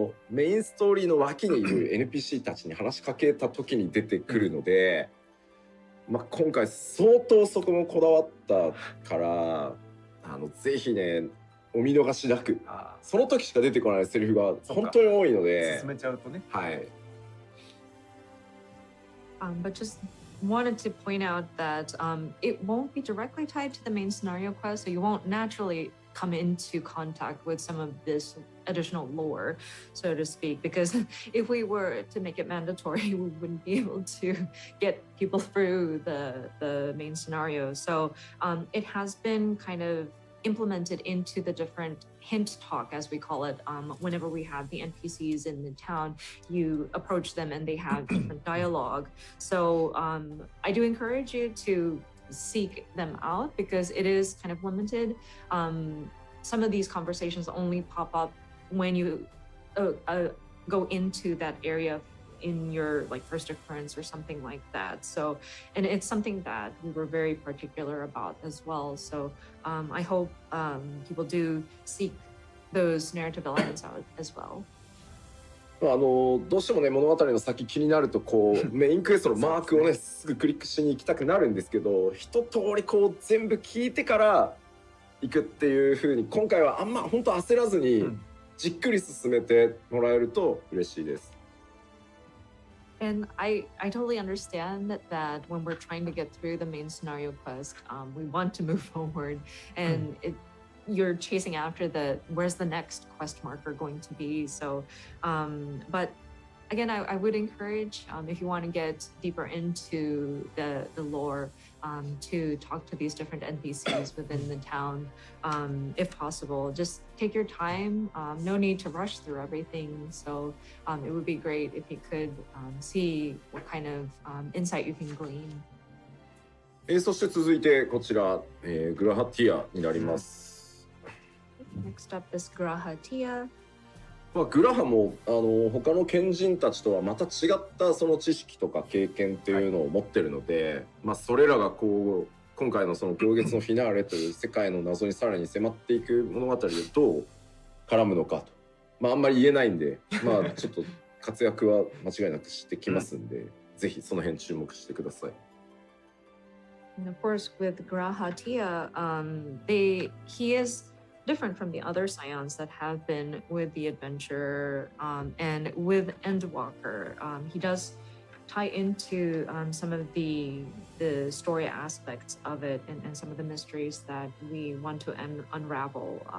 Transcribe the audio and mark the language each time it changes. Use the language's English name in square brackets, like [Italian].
[Japanese] メインストーリーの脇にいる NPC たちに話しかけた時に出てくるので、今回相当そこもこだわったからぜひねお見逃しなく、その時しか出てこないセリフが本当に多いので進めちゃうとね。はい。 [English] But just wanted to point out that it won't be directly tied to the main scenario quest, so you won't naturally come into contact with some of this additional lore, so to speak, because if we were to make it mandatory, we wouldn't be able to get people through the main scenario. So it has been kind of implemented into the different hint talk, as we call it. Whenever we have the NPCs in the town, you approach them and they have different dialogue. So I do encourage you to seek them out because it is kind of limited. Some of these conversations only pop up when you go into that area in your like first occurrence or something like that. So, and it's something that we were very particular about as well. So I hope people do seek those narrative elements out as well. [Japanese] どうしてもね物語の先気になるとこうメインクエストのマークをねすぐクリックしに行きたくなるんですけど、一通りこう全部聞いてから行くっていう風に今回はあんま本当焦らずにじっくり進めてもらえると嬉しいです。 [English] And I totally understand that when we're trying to get through the main scenario quest, we want to move forward, and you're chasing after where's the next quest marker going to be. So, but again, I would encourage if you want to get deeper into the lore, to talk to these different NPCs within the town, if possible. Just take your time. No need to rush through everything. So it would be great if you could see what kind of insight you can glean. [Japanese] そして続いてこちら、グラハティアになります。 [English] Next up is Grahatia. [Japanese] グラハも他の賢人たちとはまた違ったその知識とか経験っていうのを持ってるので、それらがこう今回のその行月のフィナーレという世界の謎にさらに迫っていく物語でどう絡むのかと、あんまり言えないんで、ちょっと活躍は間違いなくしてきますんで、ぜひその辺注目してください。 [English] And of course, with Grahatia, he is different from the other scions that have been with the adventure, and with Endwalker. He does tie into some of the story aspects of it and some of the mysteries that we want to unravel.